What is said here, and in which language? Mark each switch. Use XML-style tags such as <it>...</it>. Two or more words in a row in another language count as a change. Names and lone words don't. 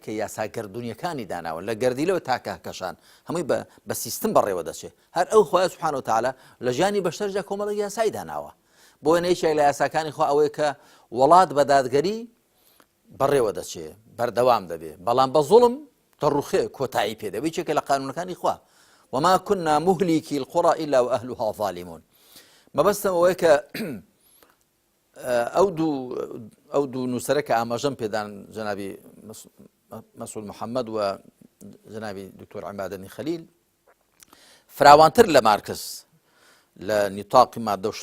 <ckb>کە یاساگەردونیەکانی داناون لە گەردیلەوە تاکە کەشان هەمووی بە سیستم بەڕێوە دەچێت هەر ئەو خوای</ckb> <ar>سوبحانه وتعالى</ar> <ckb>لە ژیانی بەشەرجا کۆمەڵێک یاسای داناوە بۆ نەیەکێک لە یاساکانی خوا ئەوەیە کە وڵات بە دادگەری بەڕێوە دەچێت بەردەوام دەبێت بەڵام بە زوڵم دەڕوخێ کۆتایی پێدەبێت چێکە لە قانونەکانی خوا</ckb> <ar>وما كنا مهلكي القرى إلا وأهلها ظالمون</ar> <ckb>مەبەستم ئەوەیە کە ئەو دوو نووسەرەکە ئاماژەم پێدان جەنابی مەسعود محەممەد و جەنابی دکتۆر عیمادەدین خەلیل فراوانتر لە مارکس لە نیتاقی مادەوشت</ckb>